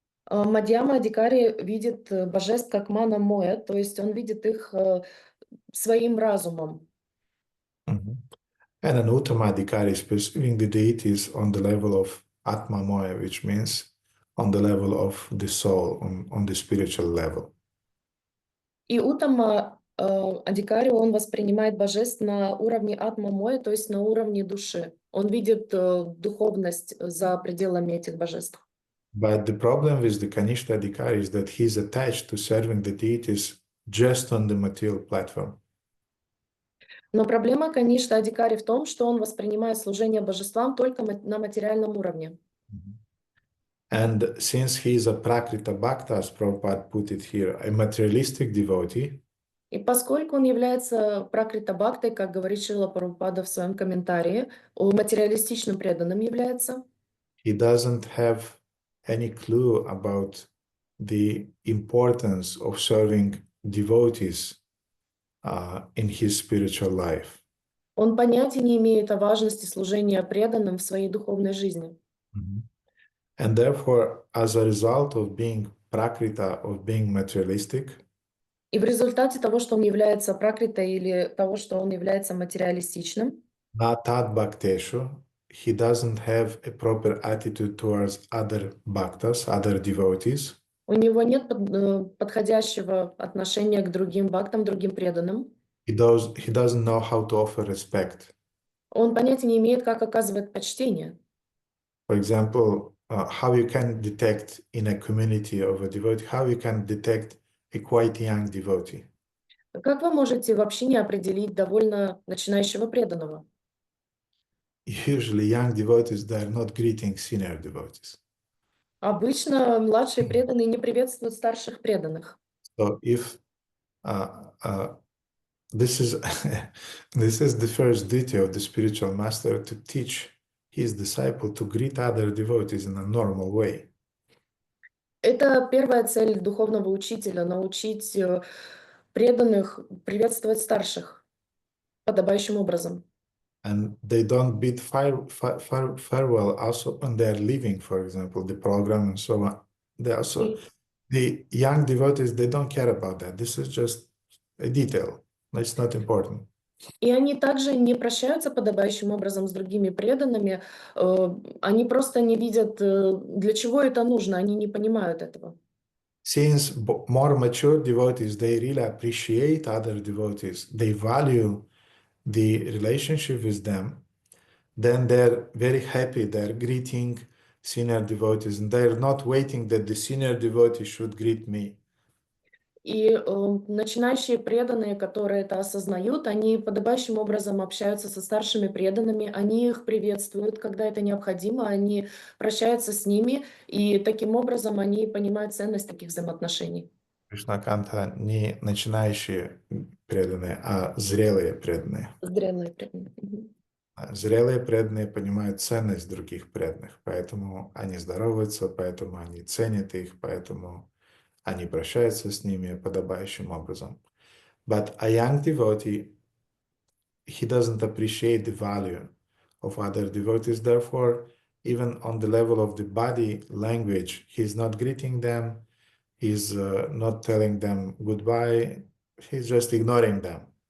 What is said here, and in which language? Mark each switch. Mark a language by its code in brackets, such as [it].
[ru] Мадьяма-адhikari видит божеств как мана-моя, то есть он видит их своим разумом. [en] And an uttama-adhikari is perceiving the deities on the level of atma-moya, which means on the level of the soul, on the spiritual level. [ru] И уттама-адhikari, он воспринимает божеств на уровне атма-моя, то есть на уровне души. Он видит духовность за пределами этих божеств. [en] But the problem with the kanishta-adhikari is that he is attached to serving the deities just on the material platform. [ru] Но проблема каништа-адhikari в том, что он воспринимает служение божествам только на материальном уровне. [en] And since he is a prakrita bhakta, as Prabhupada put it here, a materialistic devotee, [ru] И поскольку он является пракрита-бхактой, как говорит Шрила Прабхупада в своем комментарии, материалистичным преданным является, [en] he doesn't have any clue about the importance of serving devotees in his spiritual life. [ru] он понятия не имеет о важности служения преданным в своей духовной жизни. [en] And therefore, as a result of being prakrita, of being materialistic, [ru] И в результате того, что он является пракритой или того, что он является материалистичным, [sa] natad bhakteshu, [en] he doesn't have a proper attitude towards other bhaktas, other devotees. [ru] у него нет подходящего отношения к другим бхактам, другим преданным. [en] He doesn't know how to offer respect. [ru] Он понятия не имеет, как оказывать почтение. [en] For example, how you can detect in a community of a devotee, how you can detect a quite young devotee. [ru] Как вы можете в общине определить довольно начинающего преданного? [en] Usually young devotees, they are not greeting senior devotees. [ru] Обычно младшие преданные не приветствуют старших преданных. [en] So if this is this is the first duty of the spiritual master, to teach his disciple to greet other devotees in a normal way. [ru] Это первая цель духовного учителя — научить преданных приветствовать старших подобающим образом. [en] And they don't bid farewell also when they are leaving, for example, the program and so on. They also, the young devotees, they don't care about that. This is just a detail. It's not important. [ru] И они также не прощаются подобающим образом с другими преданными. Они просто не видят, для чего это нужно, они не понимают этого. [en] Since more mature devotees, they really appreciate other devotees, they value the relationship with them, then they're very happy, they're greeting senior devotees, and they're not waiting that the senior devotee should greet me. [ru] И начинающие преданные, которые это осознают, они подобающим образом общаются со старшими преданными, они их приветствуют, когда это необходимо, они прощаются с ними, и таким образом они понимают ценность таких взаимоотношений. Кришнаканта не начинающие преданные, а зрелые преданные. Зрелые преданные. Зрелые преданные понимают ценность других преданных, поэтому они здороваются, поэтому они ценят их, поэтому они прощаются с ними подобающим образом. [en] But a young devotee, he doesn't appreciate the value of other devotees, therefore, even on the level of the body language, he's not greeting them, he's not telling them goodbye, he's just ignoring them.